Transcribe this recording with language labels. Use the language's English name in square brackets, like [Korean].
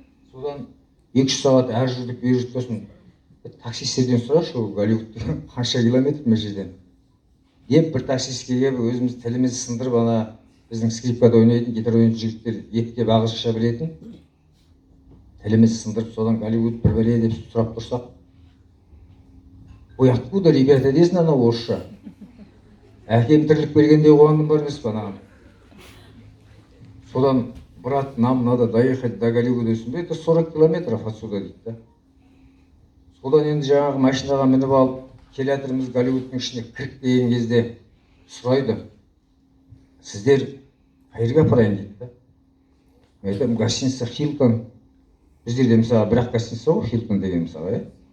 [Kazakh] Содан 2-3 сағат әр жүрдік бер жүрдік сосын таксистерден сұрашы, Голливуд қанша километр мына жерден деп бір таксистке келіп өзіміз тілімізді сындырып, ана біздің скрипкада ойнайтын, гитара ойнайтын жігіттер ептеп ағылшынша білетін, тілімізді сындырып, содан Голливуд бір бәле деп сұрап тұрсақ, ой, [Russian] откуда, ребята, [Kazakh] десін ана орысша. Әкем тіріліп келгенде қуандым бар емес па. Содан, [Russian] брат, нам надо доехать до Голливуда [Kazakh] десін бе, [Russian] это 40 километров отсюда [Kazakh] дейді. Содан енді жаңағы машинаға мініп алып, келеатырмыз Голливудтың ішіне кіріп деген кезде сұрайды, сіздер қайерге апарайын дейді. Мен айтамын, гостиница Хилтон. Біздерде мысалға бір-ақ гостиница ғой, Хилтон деген мысалға.